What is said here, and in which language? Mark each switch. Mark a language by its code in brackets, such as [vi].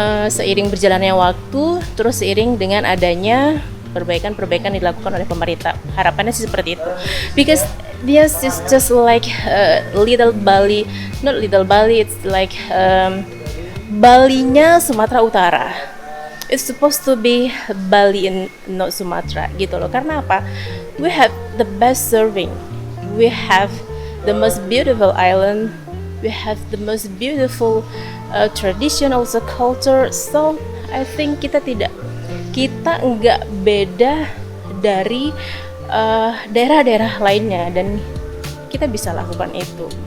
[id] Seiring berjalannya waktu, terus seiring dengan adanya perbaikan dilakukan oleh pemerintah. Harapannya sih seperti itu. [en] Because this is just like little Bali, not little Bali, it's like Balinya Sumatera Utara. It's supposed to be Bali in North Sumatra [id] gitu loh. Karena apa? [en] We have the best serving. We have the most beautiful island. We have the most beautiful tradition, also culture. So I think [id] kita enggak beda dari daerah-daerah lainnya, dan kita bisa lakukan itu.